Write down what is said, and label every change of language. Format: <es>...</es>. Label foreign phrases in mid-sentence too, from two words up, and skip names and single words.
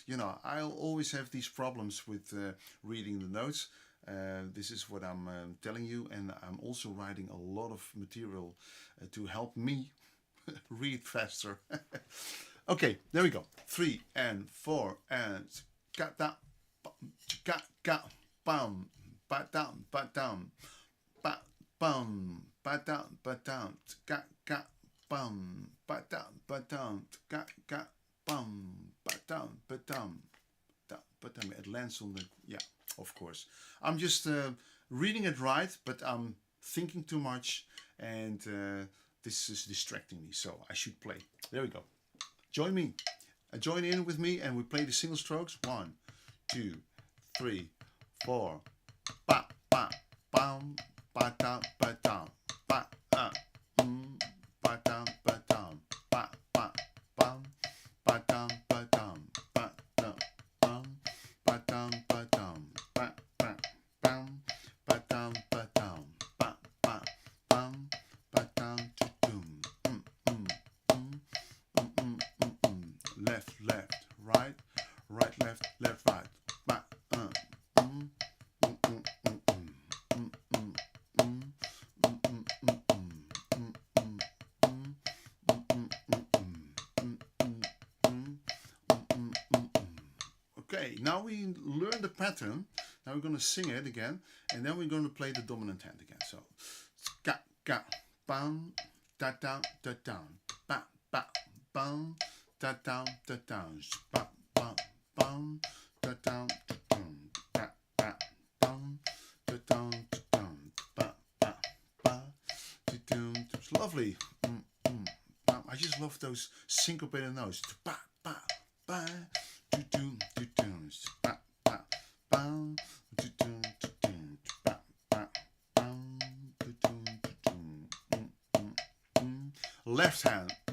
<en>You know, I'll always have these problems with reading the notes. This is what I'm telling you, and I'm also writing a lot of material to help me read faster. Okay, there we go. 3 and 4 and bam, ba down, bam, bam, ba down, bam, ba down, bam, bam, it lands on the, yeah, of course. I'm just reading it right, but I'm thinking too much, and this is distracting me, so I should play. There we go. Join me. Join in with me, and we play the single strokes. 1, 2, 3, 4. Ba, ba, bam, ba, down, ba, down. Ba, ba, down, ba, down. Ba, ba, bam, ba, down, ba, down. Ba, down, bam, ba, down, ba, down. Ba, ba, bam, ba, down, ba, down. Ba, ba, bam, ba, down, to doom. Left, right, left, right. Ba, Okay, now we learn the pattern. Now we're going to sing it again, and then we're going to play the dominant hand again. So, ga, bam, da down, ba, bam, da down, ba, bam, da down, ba, down, da down, ba, ba, it's lovely. I just love those syncopated notes. Ba, ba, ba. Left hand.</en>